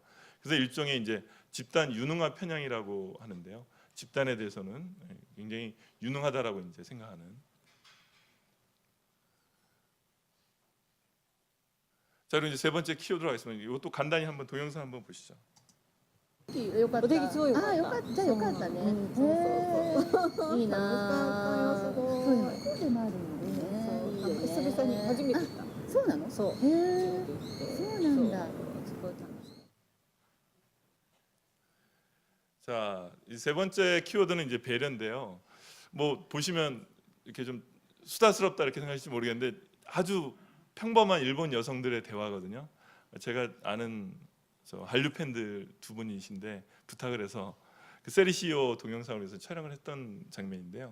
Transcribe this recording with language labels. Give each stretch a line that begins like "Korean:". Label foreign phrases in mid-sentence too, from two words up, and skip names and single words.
Korean: 그래서 일종의 이제 집단 유능화 편향이라고 하는데요. 집단에 대해서는 굉장히 유능하다라고 이제 생각하는. 자, 그럼 이제 세 번째 키워드로 가겠습니다. 이것도 간단히 한번 동영상 한번 보시죠.
Japanese: よかった。お天気すごい良かった。あ、よかった。じゃあよかったね。うんそうそうそう。いいなぁ。そういうのこうでもあるんでね。いいよね。久々に初めて行った。そうなの？そう。へえ。そうなんだ。すごい楽しい。
Korean: 자, 이 세 번째 키워드는 이제 배려인데요. 뭐 보시면 이렇게 좀 수다스럽다 이렇게 생각하실지 모르겠는데 아주 평범한 일본 여성들의 대화거든요. 제가 아는 한류 팬들 두 분이신데 부탁을 해서 그 세리시오 동영상을 해서 촬영을 했던 장면인데요.